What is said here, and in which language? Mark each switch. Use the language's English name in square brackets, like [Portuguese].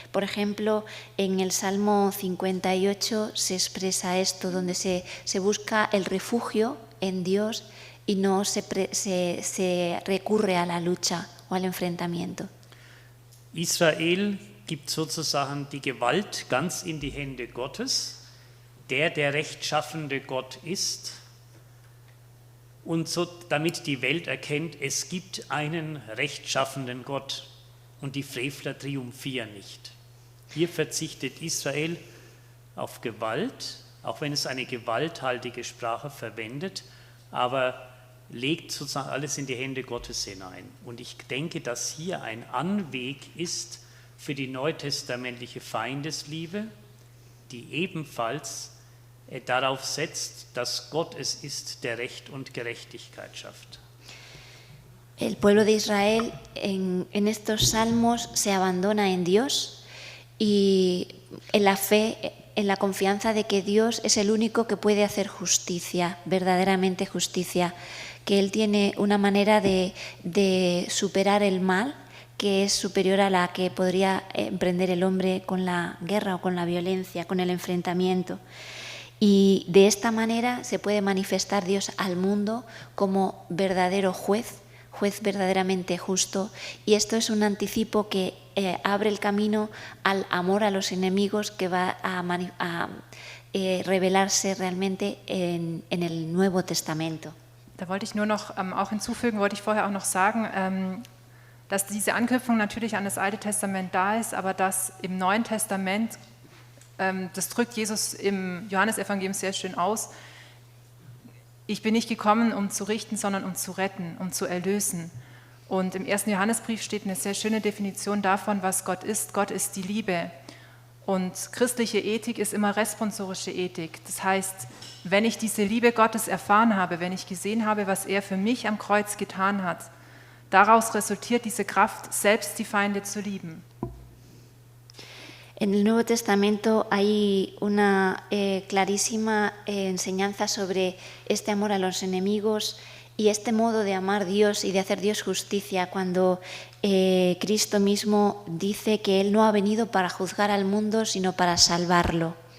[Spanish] Por ejemplo, en el Salmo 58 se expresa esto, donde se busca el refugio en Dios y no se recurre a la lucha o al enfrentamiento. [German] Israel gibt sozusagen die Gewalt ganz in die Hände Gottes, der rechtschaffende Gott ist, und so, damit die Welt erkennt, es gibt einen rechtschaffenden Gott und die Frevler triumphieren nicht. Hier verzichtet Israel auf Gewalt, auch wenn es eine gewalthaltige Sprache verwendet, aber legt sozusagen alles in die Hände Gottes hinein. Und ich denke, dass hier ein Anweg ist für die neutestamentliche Feindesliebe, die ebenfalls darauf setzt, dass Gott es ist, der Recht und Gerechtigkeit schafft. [Spanish] El pueblo de Israel en estos salmos se abandona en Dios y en la fe, en la confianza de que Dios es el único que puede hacer justicia, verdaderamente justicia, que Él tiene una manera de superar el mal que es superior a la que podría emprender el hombre con la guerra o con la violencia, con el enfrentamiento. Y de esta manera se puede manifestar Dios al mundo como verdadero juez verdaderamente justo, y esto es un anticipo que abre el camino al amor a los enemigos que va a revelarse realmente en el Nuevo Testamento. [German] Da wollte ich nur noch auch hinzufügen, wollte ich vorher auch noch sagen, dass diese Anknüpfung natürlich an das Alte Testament da ist, aber dass im Neuen Testament, das drückt Jesus im Johannesevangelium sehr schön aus, ich bin nicht gekommen, um zu richten, sondern um zu retten, um zu erlösen. Und im 1. Johannesbrief steht eine sehr schöne Definition davon, was Gott ist. Gott ist die Liebe. Und christliche Ethik ist immer responsorische Ethik. Das heißt, wenn ich diese Liebe Gottes erfahren habe, wenn ich gesehen habe, was er für mich am Kreuz getan hat, daraus resultiert diese Kraft, selbst die Feinde zu lieben. [Spanish] En el Nuevo Testamento hay una clarísima enseñanza sobre este amor a los enemigos y este modo de amar a Dios y de hacer Dios justicia, cuando Cristo mismo dice que Él no ha venido para juzgar al mundo, sino para salvarlo.